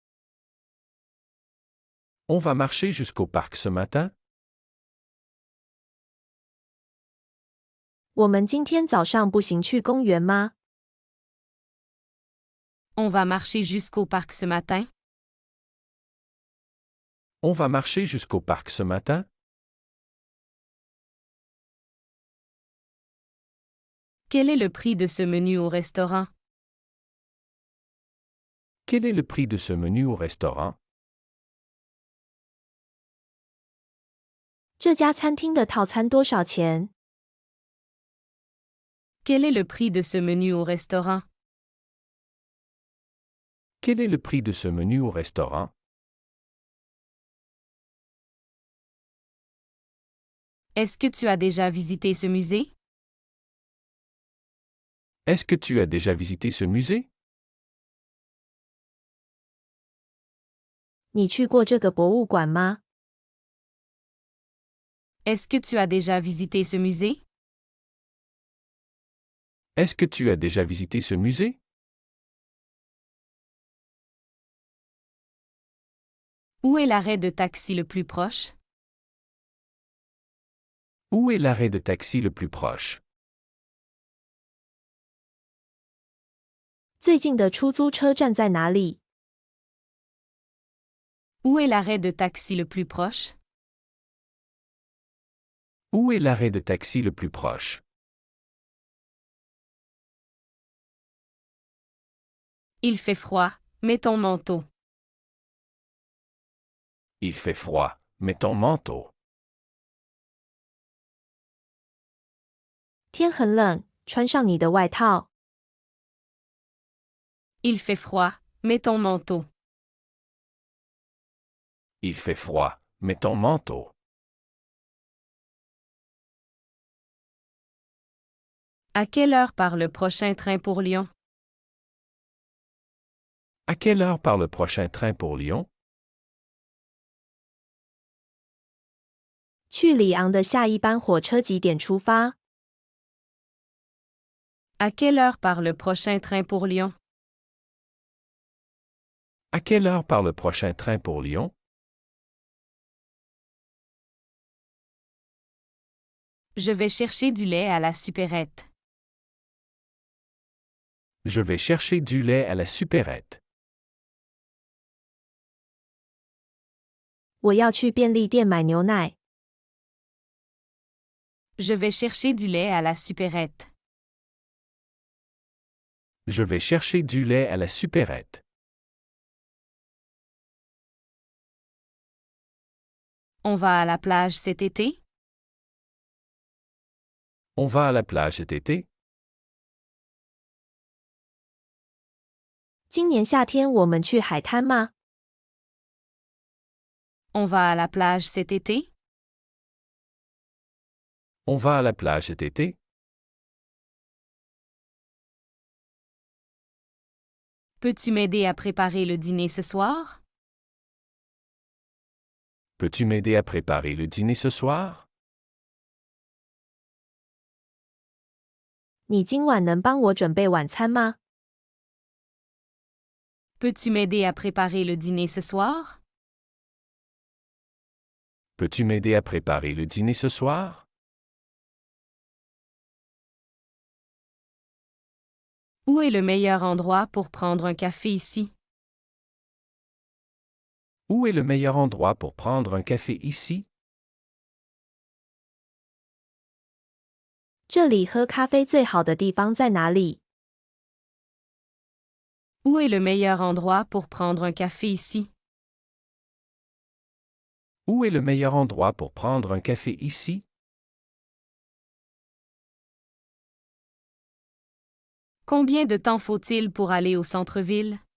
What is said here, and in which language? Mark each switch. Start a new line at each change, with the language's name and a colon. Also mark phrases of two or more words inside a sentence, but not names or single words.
French: On va marcher jusqu'au parc ce matin?
Chinese: 我们今天早上步行去公园吗？
French: On va marcher jusqu'au parc ce matin? On va marcher jusqu'au parc ce matin? Quel est le prix de ce menu au restaurant? Quel est le prix de ce menu au restaurant?
Chinese: 这家餐厅的套餐多少钱？
French: Quel est le prix de ce menu au restaurant? Quel est le prix de ce menu au restaurant? Est-ce que tu as déjà visité ce musée? Est-ce que tu as déjà visité ce musée?
Chinese: 你去过这个博物馆吗？
French: Est-ce que tu as déjà visité ce musée? Est-ce que tu as déjà visité ce musée? Où est l'arrêt de taxi le plus proche? Où est l'arrêt de taxi le plus proche?
Chinese: 最近的出租车站在哪里？
French: Où est l'arrêt de taxi le plus proche? Où est l'arrêt de taxi le plus proche? Il fait froid, mets ton manteau. Il fait froid, mets ton manteau.
Chinese: 天很冷，穿上你的外套。
French: Il fait froid, mets ton manteau. Il fait froid, mets ton manteau. À quelle heure part le prochain train pour Lyon? À quelle heure part le prochain train pour Lyon?
Chinese: 去里昂的下一班火车几点出发？
French: À quelle heure part le prochain train pour Lyon? À quelle heure part le prochain train pour Lyon? Je vais chercher du lait à la supérette. Je vais chercher du lait à la supérette.
Chinese: 我要去便利店买牛奶。
French: Je vais chercher du lait à la supérette. Je vais chercher du lait à la supérette. On va à la plage cet été? On va à la plage cet été?
Chinese: 今年夏天我们去海滩吗？
French: On va à la plage cet été? On va à la plage cet été? Peux-tu m'aider à préparer le dîner ce soir? Peux-tu m'aider à préparer le dîner ce soir?
Chinese: 你今晚能帮我准备晚餐吗？
French: Peux-tu m'aider à préparer le dîner ce soir? Peux-tu m'aider à préparer le dîner ce soir? Où est le meilleur endroit pour prendre un café ici? Où est le meilleur endroit pour prendre un café ici?
Chinese: 这里喝咖啡最好的地方在哪里？
French: Où est le meilleur endroit pour prendre un café ici? Où est le meilleur endroit pour prendre un café ici? Combien de temps faut-il pour aller au centre-ville?